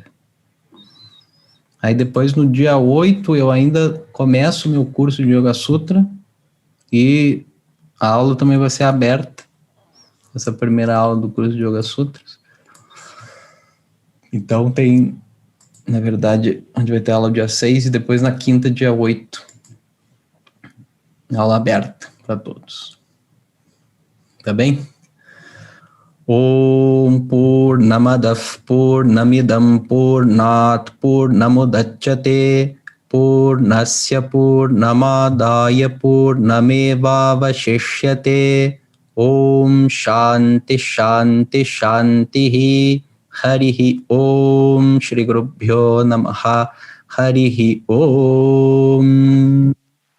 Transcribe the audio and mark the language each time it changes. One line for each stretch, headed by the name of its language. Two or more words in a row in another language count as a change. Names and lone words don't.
Portuguese: Aí depois, no dia 8, eu ainda começo o meu curso de Yoga Sutra e a aula também vai ser aberta, essa primeira aula do curso de Yoga Sutras. Então tem, na verdade, a gente vai ter aula dia 6 e depois na quinta, dia 8. Aula aberta para todos. Tá bem?
Sanskrit: Om Purnamadav Purnamidam Purnat Purnamudachyate Purnasya Purnamadaya Purnamevavashishyate Om Shanti Shanti Shanti Harihi Om Shri Gurubhyo Namaha Harihi Om